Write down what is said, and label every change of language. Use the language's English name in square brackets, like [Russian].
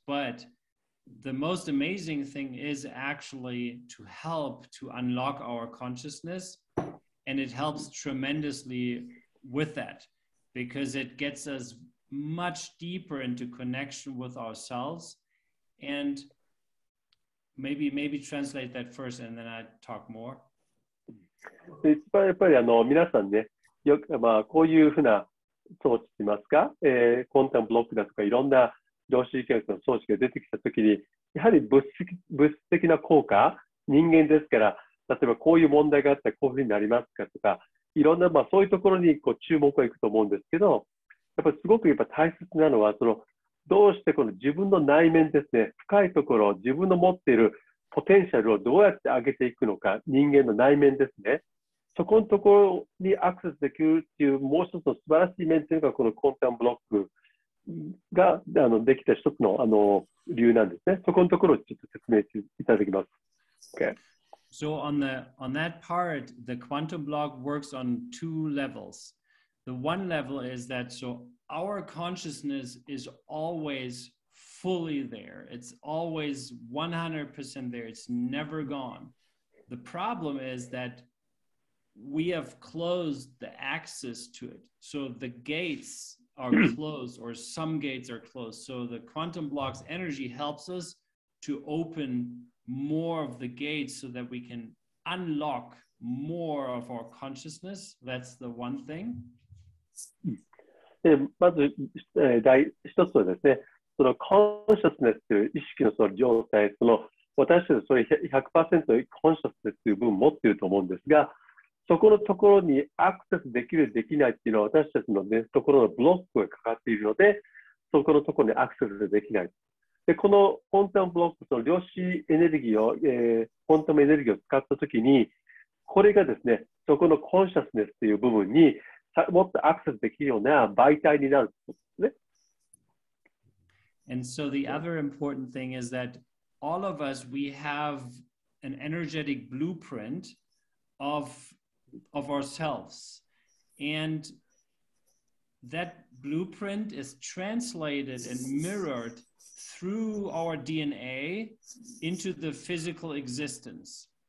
[English] But the most amazing thing is actually to help to unlock our consciousness. And it helps tremendously with that because it gets us much deeper into connection with ourselves. And maybe translate that first and then I talk more. [Japanese] やっぱり皆さんね、こういうふうな装置といいますか、クォンタムブロックだとかいろんな量子力学の装置が出てきたときに、やはり物質的な効果、人間ですから、例えばこういう問題があったらこういうふうになりますかとか、いろんな、そういうところに注目がいくと思うんですけど、やっぱりすごく大切なのは、どうしてこの自分の内面ですね、深いところ、自分の持っているポテンシャルをどうやって上げていくのか、人間の内面ですね。そこのところにアクセスできるっていうもう一つの素晴らしい面というのがこのクォンタムブロックができた一つの理由なんですね。そこのところをちょっと説明いただきます。 [English] Okay. So on that part, the quantum block works on two levels. The one level is that our consciousness is always fully there. It's always 100% there. It's never gone. The problem is that we have closed the access to it. So the gates are closed, or some gates are closed. So the quantum block's energy helps us to open more of the gates so that we can unlock more of our consciousness. That's the one thing. [Japanese] でまず、第一つはですね、そのコンシャスネスという意識のその状態、私たちそれ 100% コンシャスネスという部分を持っていると思うんですが、そこのところにアクセスできる、できないっていうのは私たちの、ね、ところのブロックがかかっているので、そこのところにアクセスできない。で、このクォンタムブロック、その量子エネルギーを、クォンタムエネルギーを使ったときに、これがですね、そこのコンシャスネスという部分にもっとアクセスできるような媒体になるということですね。 [English] And so the other important thing is that all of us, we have an energetic blueprint of ourselves. And that blueprint is translated and mirrored through our DNA into the physical existence.